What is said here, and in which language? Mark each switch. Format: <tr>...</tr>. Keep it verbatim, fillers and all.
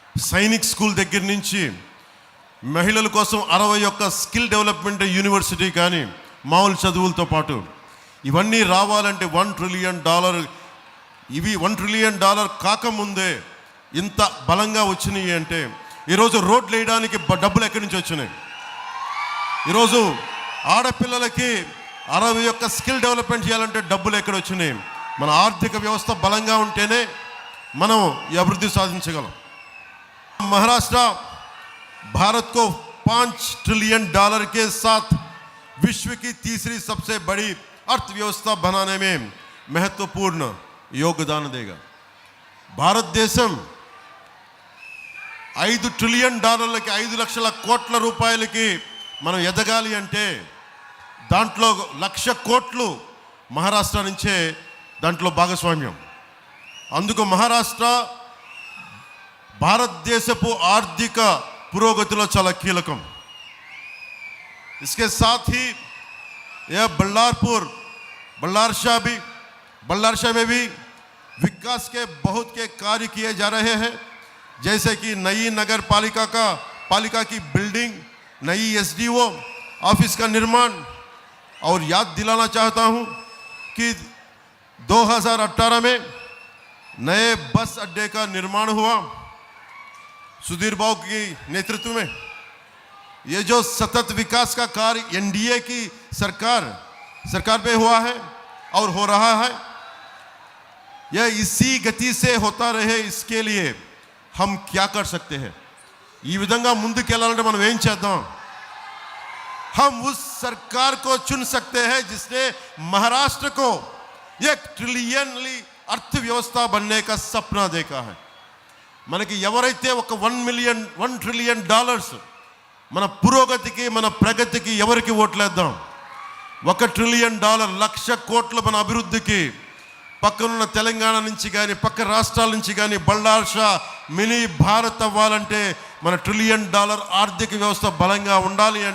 <te>Sainik school దగ్గర నుంచి మహిళల కోసం అరవై ఒక్క స్కిల్ డెవలప్మెంట్ యూనివర్సిటీ కానీ మామూలు చదువులతో పాటు ఇవన్నీ రావాలంటే వన్ ట్రిలియన్ డాలర్ ఇవి వన్ ట్రిలియన్ డాలర్ కాకముందే ఇంత బలంగా వచ్చినాయి అంటే ఈరోజు రోడ్లు వేయడానికి డబ్బులు ఎక్కడి నుంచి వచ్చినాయి? ఈరోజు ఆడపిల్లలకి అరవై యొక్క స్కిల్ డెవలప్మెంట్ చేయాలంటే డబ్బులు ఎక్కడ వచ్చినాయి? మన ఆర్థిక వ్యవస్థ బలంగా ఉంటేనే మనం ఈ అభివృద్ధి సాధించగలం.</te> <hi>మహారాష్ట్ర भारत को पाँच ट्रिलियन डॉलर के साथ विश्व की तीसरी सबसे बड़ी अर्थव्यवस्था बनाने में महत्वपूर्ण योगदान देगा.</hi> <te>భారతదేశం ఐదు ట్రిలియన్ డాలర్లకి ఐదు లక్షల కోట్ల రూపాయలకి మనం ఎదగాలి అంటే దాంట్లో లక్ష కోట్లు మహారాష్ట్ర నుంచే దాంట్లో భాగస్వామ్యం. అందుకు మహారాష్ట్ర భారతదేశపు ఆర్థిక పురోగతిలో చాలా కీలకం.</te> <hi>इसके साथ ही यह बल्लारपुर बल्लारशाह भी बल्लारशाह में भी विकास के बहुत के कार्य किए जा रहे हैं, जैसे कि नई नगर पालिका का पालिका की बिल्डिंग, नई एसडीओ ऑफिस का निर्माण. और याद दिलाना चाहता हूं कि दो हज़ार अट्ठारह में नए बस अड्डे का निर्माण हुआ सुधीर बाबू के नेतृत्व में. ये जो सतत विकास का कार्य एनडीए की सरकार सरकार पे हुआ है और हो रहा है, यह इसी गति से होता रहे, इसके लिए हम क्या कर सकते हैं?</hi> <te>ఈ విధంగా ముందుకెళ్ళాలంటే మనం ఏం చేద్దాం?</te> <hi>हम उस सरकार को चुन सकते हैं जिसने महाराष्ट्र को एक ट्रिलियनली अर्थव्यवस्था बनने का सपना देखा है.</hi> <te>మనకి ఎవరైతే ఒక one million one trillion dollars మన పురోగతికి మన ప్రగతికి ఎవరికి ఓట్లేద్దాం? ఒక ట్రిలియన్ డాలర్ లక్ష కోట్లు మన అభివృద్ధికి పక్కనున్న తెలంగాణ నుంచి కానీ పక్క రాష్ట్రాల నుంచి కానీ బల్లార్షా మినీ భారత్ అవ్వాలంటే మన ట్రిలియన్ డాలర్ ఆర్థిక వ్యవస్థ బలంగా ఉండాలి.</te>